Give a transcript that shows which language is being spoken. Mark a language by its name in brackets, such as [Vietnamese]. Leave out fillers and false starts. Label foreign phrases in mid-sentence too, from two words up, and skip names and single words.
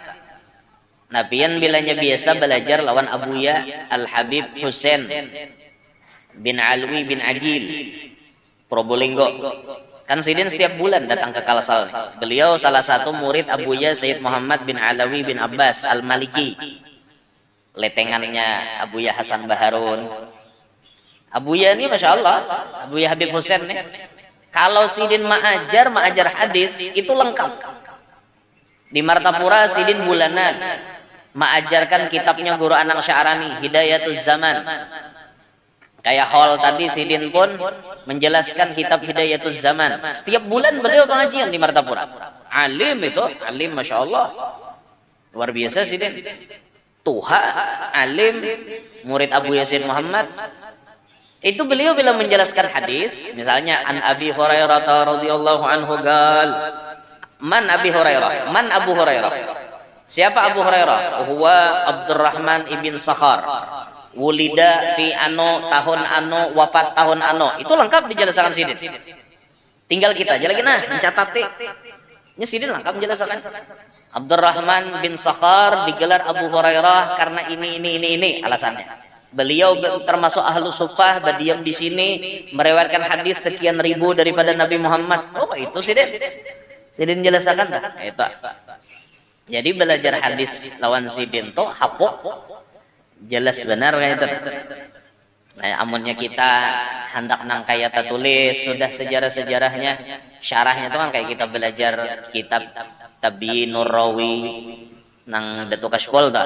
[Banjar] Nabian bilanya biasa belajar lawan Abuya Al-Habib Husain bin Alwi bin Agil, Probolinggo. Kan Sidin setiap bulan datang ke Kalsel. Beliau salah satu murid Abuya Sayyid Muhammad bin Alawi bin Abbas Al-Maliki. Letengannya Abuya Hasan Baharun. Abuya ini [Arabic] ما شاء الله, [Banjar] Abuya Habib Husain nih. Kalau Sidin mengajar hadis itu lengkap. Di Martapura Sidin bulanan mengajarkan kitabnya Guru Anang Sya'rani, Hidayatuz Zaman. Kayak hall tadi Sidin pun menjelaskan kitab Hidayatuz Zaman. Setiap bulan beliau pengajian di Martapura. Alim itu, alim [Arabic] ما شاء الله. [Banjar] Luar biasa Sidin. Tuha, alim, murid Abu Yasin Muhammad. Itu beliau bila menjelaskan hadis, misalnya [Arabic] عن أبي هريرة رضي الله عنه قال، من أبي هريرة، من أبو هريرة. [Banjar] Siapa Abu Hurairah? [Arabic] هو عبد الرحمن بن صخر. ولد في [Banjar] ano, tahun ano, wafat tahun ano. Itu lengkap dijelaskan Sidin. Tinggal kita aja lagi mencatat. Nya Sidin lengkap menjelaskan. Abdurrahman bin Sakhar digelar Abu Hurairah karena ini alasannya. Beliau termasuk [Arabic] أهل الصفة, [Banjar] berdiam di sini, meriwayatkan hadis sekian ribu daripada Nabi Muhammad. Oh, itu Sidin. Sidin jelaskan dah. Itu. Jadi belajar hadis lawan Sidin tuh hapok jelas benar kayak itu. Nah, amunnya kita hendak nang kayak tulis sudah sejarah-sejarahnya, syarahnya tuh kan kayak kita belajar kitab Tabiinur Rawi nang Datuk Kashpol dah.